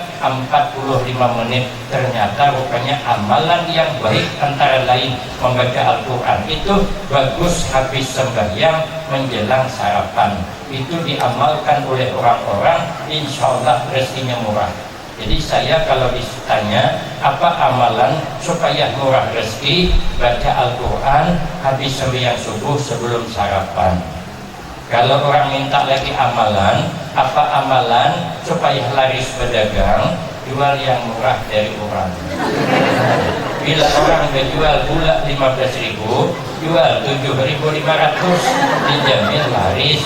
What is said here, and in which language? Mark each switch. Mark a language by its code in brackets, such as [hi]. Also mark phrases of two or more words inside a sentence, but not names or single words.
[id] 45 menit ternyata rupanya amalan yang baik antara lain membaca Al-Quran itu bagus habis sembahyang menjelang sarapan, itu diamalkan oleh orang-orang [ar] إن شاء الله [id] rezekinya murah. Jadi saya kalau ditanya apa amalan supaya murah rezeki, baca Al-Quran habis sembahyang subuh sebelum sarapan. Kalau orang minta lagi amalan, apa amalan supaya laris berdagang, jual yang murah dari orang. Bila orang menjual gula 15.000, jual 7.500, dijamin laris.